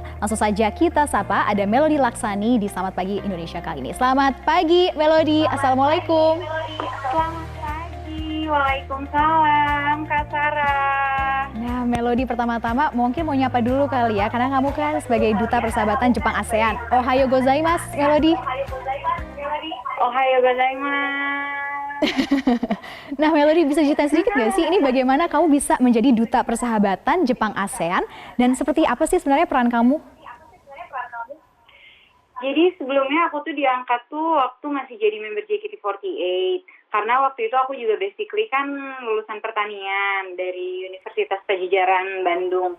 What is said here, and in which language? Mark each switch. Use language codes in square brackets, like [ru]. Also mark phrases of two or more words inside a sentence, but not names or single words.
[id] Langsung saja kita sapa, ada Melody Laksani di Selamat Pagi Indonesia kali ini. Selamat pagi Melody, Assalamualaikum. Selamat pagi, waalaikumsalam Kak Sarah. Nah Melody, pertama-tama mungkin mau nyapa dulu kali ya, karena kamu kan sebagai duta persahabatan Jepang ASEAN. [ja] おはようございます Melody. おはようございます. [id] Nah Melody, bisa ceritain sedikit nggak sih ini bagaimana kamu bisa menjadi duta persahabatan Jepang ASEAN dan seperti apa sih sebenarnya peran kamu? Jadi sebelumnya aku tuh diangkat tuh waktu masih jadi member JKT48. Karena waktu itu aku juga basically kan lulusan pertanian dari Universitas Pajajaran Bandung.